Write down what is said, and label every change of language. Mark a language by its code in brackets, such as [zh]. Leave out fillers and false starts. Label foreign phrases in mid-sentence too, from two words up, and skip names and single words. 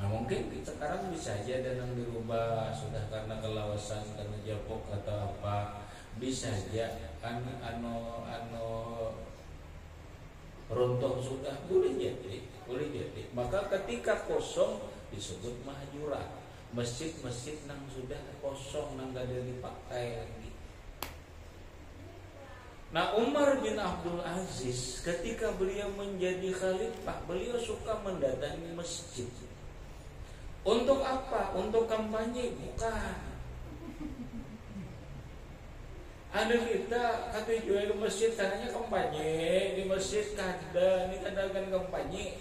[id] Nah mungkin sekarang bisa aja dan yang dirubah sudah karena kelawasan, karena japok atau apa, bisa aja anu runtuh sudah, boleh jadi. Maka ketika kosong disebut mahjurat. [bjn] Masjid-masjid nang sudah kosong, nang gak ada dipakai lagi. [id] Nah Umar bin Abdul Aziz ketika beliau menjadi khalifah, beliau suka mendatangi masjid. Untuk apa? Untuk kampanye? Bukan. [bjn] Ada kita kata jual ke masjid katanya kampanye, di masjid kada, ini kadakan kampanye.